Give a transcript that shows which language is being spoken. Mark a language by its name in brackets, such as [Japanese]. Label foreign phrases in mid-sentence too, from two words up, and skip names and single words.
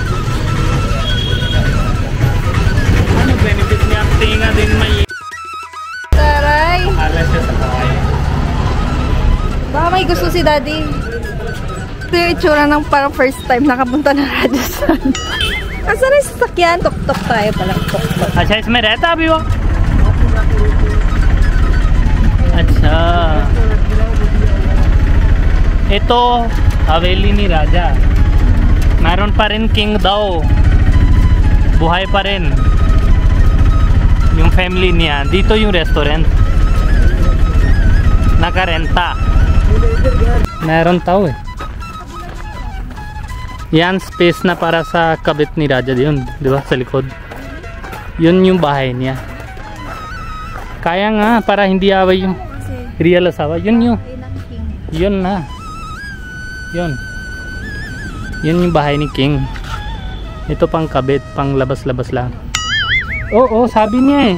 [Filipino] Ano benefit niya? Tinga din may Taray! alas siya sa bahay. Baka may gusto si Daddy. Ito yung itsura ng parang [English] first time [Filipino] nakapunta na Rajasthan. Asan na yung sasakyan? Tok-tok tayo palang tok-tok. [Hindi] अच्छा इसमें रहता अभी वो अच्छा [Filipino] ito Haveli ni Raja meron pa rin king daw buhay pa rin yung family niya dito yung restaurant nakarenta meron tao eh yan space na para sa kabit ni Raja yun di ba sa likod yun yung bahay niya kaya nga para hindi away yung real asawa yun na yun yung bahay ni King ito pang kabit pang labas-labas lang oo sabi niya eh